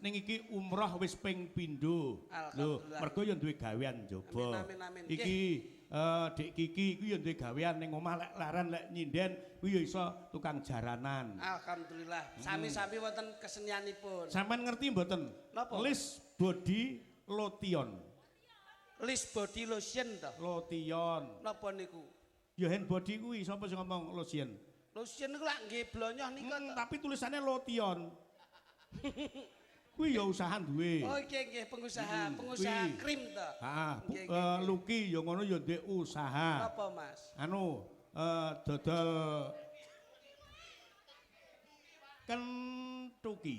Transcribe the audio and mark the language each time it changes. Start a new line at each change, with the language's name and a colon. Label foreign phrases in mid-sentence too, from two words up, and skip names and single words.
Javanese: Ning iki umroh wis ping pindho. Lho, mergo ya duwe gawean njaba. Iki Dek Kiki kuwi ya duwe gawean ning omah lek laran lek nyinden kuwi ya iso tukang jaranan. Alhamdulillah. Sami-sami wonten kesenianipun. Sampeyan ngerti mboten? Lis body lotion. Lis body lotion to? Lotion. Napa niku? Ya
English: hand body
Javanese: kuwi sapa sing ngomong lotion? Lotion niku lak nggih blonyoh niku to.
Indonesian: Tapi tulisannya lotion.
Javanese: Kuwi ya usaha duwe. Oh nggih pengusaha krim to. Heeh. Luki ya ngono ya ndek usaha. Apa Mas? Dodol kentuki.